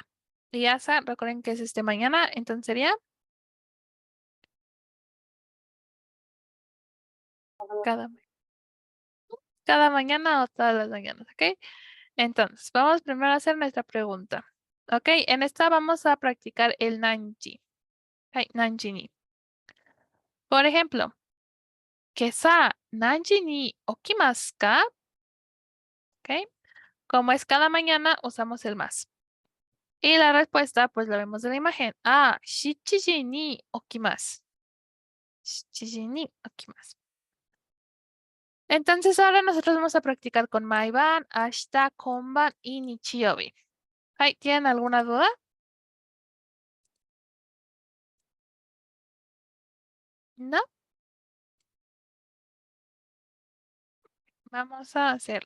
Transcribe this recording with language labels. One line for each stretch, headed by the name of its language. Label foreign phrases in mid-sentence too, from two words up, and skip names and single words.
Spanish: Y asa, recuerden que es mañana, entonces sería cada, cada mañana o todas las mañanas, ¿ok? Entonces, vamos primero a hacer nuestra pregunta. ¿Ok? En esta vamos a practicar el nanji. ¿Ok?
Japanese: 何時に.
Spanish: Por ejemplo,
Japanese: 今朝何時に起きますか?
Spanish: ¿Ok? Como es cada mañana, usamos el más. Y la respuesta, pues la vemos en la imagen.
Japanese: あ、七時に起きます。七時に起きます.
Spanish: Entonces ahora nosotros vamos a practicar con
Japanese: 毎晩、明日,
Spanish: Konban y Nichiyobi. Ay, ¿tienen alguna duda? ¿No? Vamos a hacerlo.